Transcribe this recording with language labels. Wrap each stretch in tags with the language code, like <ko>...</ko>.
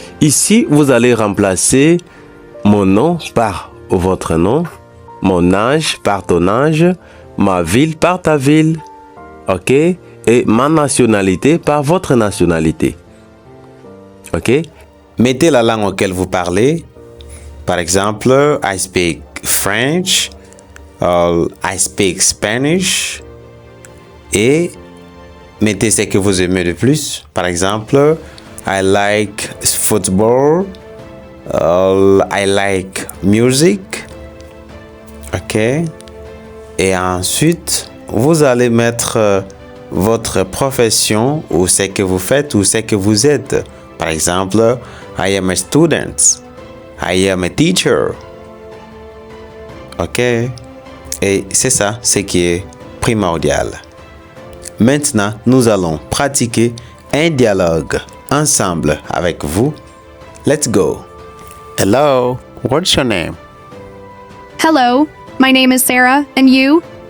<fr>Ici, vous allez remplacer mon nom par votre nom, mon âge par ton âge, ma ville par ta ville, ok? Et ma nationalité par votre nationalité. Ok? Mettez la langue auquel vous parlez. Par exemple,</fr> <en>I speak French, I speak Spanish.</en> <fr>Et mettez ce que vous aimez de plus. Par exemple,</fr> <en>I like football, I like music. Ok?</en> <fr>Et ensuite, vous allez mettre votre profession ou ce que vous faites ou ce que vous êtes. Par exemple,</fr> <en>I am a student. I am a teacher. Ok?</en> <fr>Et c'est ça, ce qui est primordial. Maintenant, nous allons pratiquer un dialogue ensemble avec vous.</fr> <en>Let's go. Hello, what's your name? Hello, my name is Sarah, and you?</en>